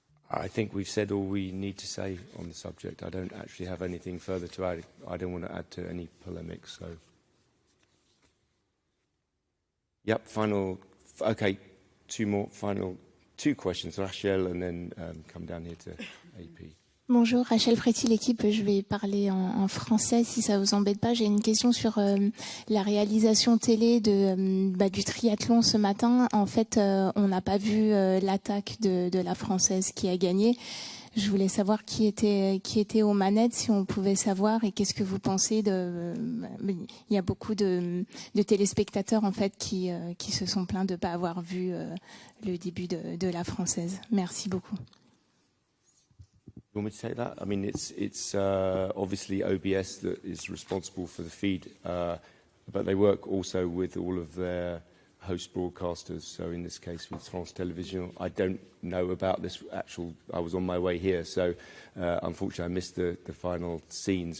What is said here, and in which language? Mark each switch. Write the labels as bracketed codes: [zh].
[en] I think we've said all we need to say on the subject. I don't actually have anything further to add. I don't want to add to any polemics. So. Yep, okay, two questions, Rachel, and then come down here to AP. [fr] Bonjour, Rachel Fréty, l'équipe. Je vais parler en français si ça vous embête pas. J'ai une question sur la réalisation télé du triathlon ce matin. En fait, on n'a pas vu l'attaque de la Française qui a gagné. Je voulais savoir qui était aux manettes, si on pouvait savoir, et qu'est-ce que vous pensez il y a beaucoup de téléspectateurs en fait qui se sont plaints de ne pas avoir vu le début de la Française. Merci beaucoup. [en] You want me to take that? I mean, it's obviously OBS that is responsible for the feed, but they work also with all of their host broadcasters. So in this case, with France Télévisions, I don't know about this actual. I was on my way here, so unfortunately, I missed the final scenes.